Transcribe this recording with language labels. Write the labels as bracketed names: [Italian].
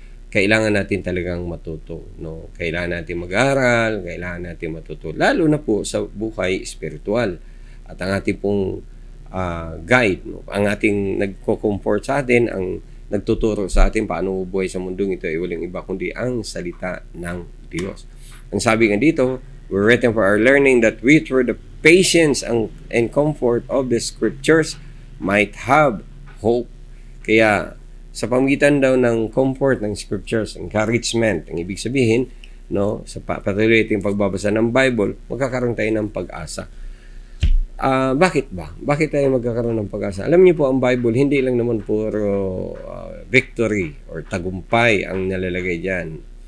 [Filipino] Kaya kailangan natin talagang matuto. No? Kailangan natin mag-aral, kailangan natin matuto. Lalo na po sa buhay spiritual. At ang ating pong guide, no? Ang ating nagko-comfort sa atin, ang nagtuturo sa atin paano buhay sa mundong ito ay walang iba kundi ang salita ng Diyos. Ang sabi nga dito, [English] we're written for our learning that we through the patience and comfort of the Scriptures might have hope. [Filipino] Kaya sa pamagitan daw ng comfort ng Scriptures, encouragement, ang ibig sabihin, no, sa patuloy nating pagbabasa ng Bible, magkakaroon tayo ng pag-asa. Bakit ba? Bakit tayo magkakaroon ng pag-asa? Alam niyo po, ang Bible, hindi lang naman puro victory or tagumpay ang nalalagay dyan.